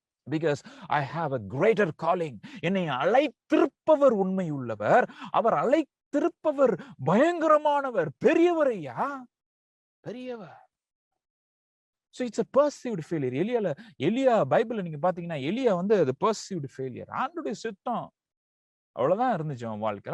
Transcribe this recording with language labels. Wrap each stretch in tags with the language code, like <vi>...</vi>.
<en>Because I have a greater calling.</en> <ta>என்னை அழைத்திருப்பவர் உண்மை உள்ளவர், அவர் அழைத்திருப்பவர் பயங்கரமானவர், பெரியவரையா, பெரியவர்.</ta> <en>So it's a perceived failure.</en> <ta>எலியா பைபிள்ல நீங்க பாத்தீங்கன்னா, எலியா அது perceived failure. ஆண்டவருடைய சித்தம் அவ்வளவுதான் இருந்துச்சு அவன் வாழ்க்கை.</ta>